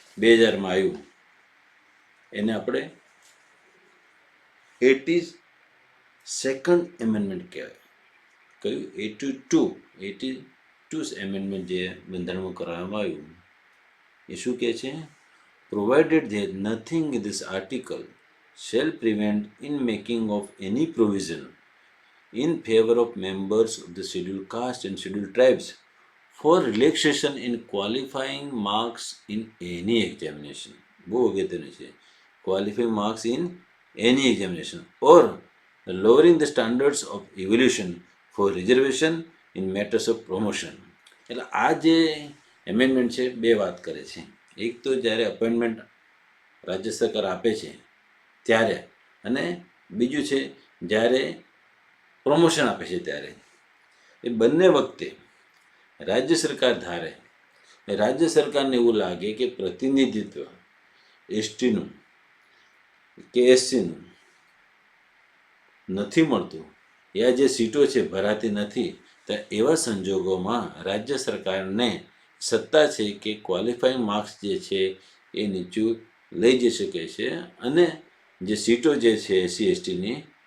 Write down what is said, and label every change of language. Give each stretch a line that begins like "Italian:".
Gujarati: 2000માં આવ્યું એને આપણે 82nd એમેન્ડમેન્ટ કહેવાય. કયું? 82 એમેન્ડમેન્ટ જે બંધારણમાં કરવામાં આવ્યું એ શું કહે છે?
English: Provided that nothing in this article shall prevent in making of any provision in favor of members of the scheduled caste and scheduled tribes for relaxation in qualifying marks in any examination.
Gujarati: બહુ અગત્યનું છે.
English: qualifying marks in any examination or lowering the standards of evaluation for reservation in matters of promotion.
Gujarati: એટલે આ જે amendment છે બે વાત કરે છે. એક તો જ્યારે અપોઇન્ટમેન્ટ રાજ્ય સરકાર આપે છે ત્યારે, અને બીજું છે જ્યારે પ્રમોશન આપે છે ત્યારે. એ બંને વખતે રાજ્ય સરકાર ધારે, રાજ્ય સરકારને એવું લાગે કે પ્રતિનિધિત્વ એસટીનું કે એસસીનું નથી મળતું, યા જે સીટો છે ભરાતી નથી, તો એવા સંજોગોમાં રાજ્ય સરકારને સત્તા છે કે ક્વોલિફાઈંગ માર્ક્સ જે છે એ નીચું લઈ જઈ શકે છે, અને જે સીટો જે છે એસસી એસટીની